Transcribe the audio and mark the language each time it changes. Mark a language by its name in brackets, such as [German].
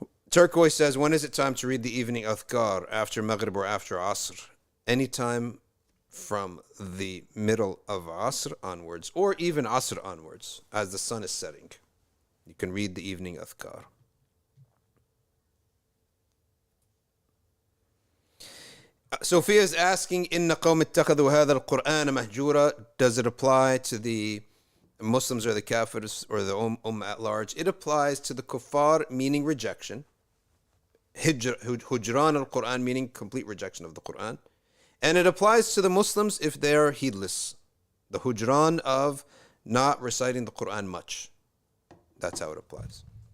[English] Turquoise says, when is it time to read the evening adhkar, after Maghrib or after Asr? Anytime from the middle of Asr onwards, or even Asr onwards, as the sun is setting. You can read the evening adhkar. Sophia is asking, [Arabic] إِنَّ قَوْمِ اتَّخَذُوا هَذَا الْقُرْآنَ مَهْجُورًا. [English] Does it apply to the Muslims or the Kafirs or the Ummah at large? It applies to the kuffar, meaning rejection. Hujran al-Quran, meaning complete rejection of the Quran. And it applies to the Muslims if they are heedless. The hujran of not reciting the Quran much. That's how it applies.